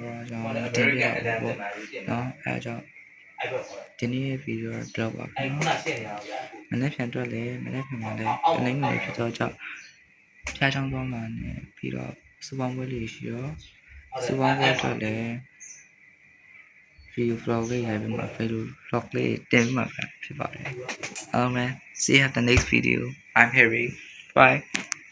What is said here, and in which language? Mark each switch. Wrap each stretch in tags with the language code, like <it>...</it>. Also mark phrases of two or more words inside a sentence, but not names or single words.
<my>တော့ကျွန်တော်တင်ပြရအောင်ပေါ့နော်အဲကြောင့်ဒီနေ့ဗီဒီယိုတော့ပါဘူးမနေ့ပြန်တော့လေမနေ့ပြန်မှလည်းတနင်္ဂနွေဖြစ်တော့ကြောင့်ဖျားချောင်းသွားမှနဲ့ပြီးတော့စူပေါင်းပွဲလေးရှိရောစူပေါင်းပွဲတော့လည်း</my> <en>video vlog</en> <my>လေးရိုက်ပြီးမှ</my> <en>video vlog</en> <my>လေးတင်မှာဖြစ်ပါတယ်အားလုံး</my> <en>see you at the next video I'm Harry bye</en>